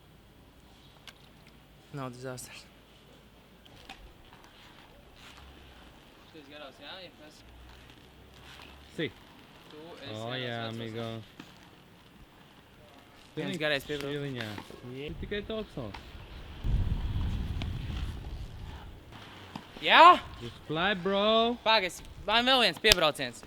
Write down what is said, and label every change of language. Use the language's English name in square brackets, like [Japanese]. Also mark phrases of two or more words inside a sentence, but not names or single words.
[Latvian] Nav disasters. Šis garās, jā, ja kas? Si. Tu esi Jā, amigo. Viens garais piebrauc. Šķiliņā. Tikai topsols. Jā? [English] Just fly, bro! [Latvian] Pagaid, man vēl viens piebrauciens.